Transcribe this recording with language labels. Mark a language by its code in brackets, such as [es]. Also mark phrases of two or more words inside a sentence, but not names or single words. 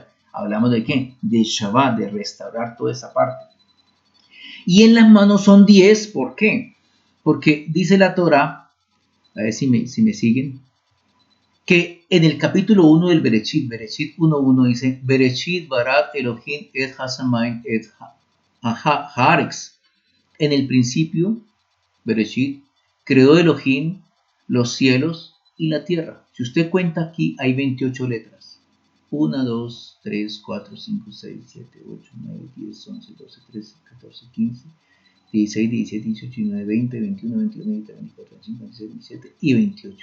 [es] Hablamos de qué? De Shabbat, de restaurar toda esa parte. Y en las manos son 10. ¿Por qué? Porque dice la Torah, a ver si me siguen, que en el capítulo 1 del Bereshit 1.1 dice, [he] בראשית ברא אלהים את השמים את הארץ. [es] En el principio, Bereshit, creó Elohim los cielos y la tierra. Si usted cuenta aquí, hay 28 letras. 1, 2, 3, 4, 5, 6, 7, 8, 9, 10, 11, 12, 13, 14, 15, 16, 17, 18, 19, 20, 21, 22, 23, 24, 25, 26, 27 y 28.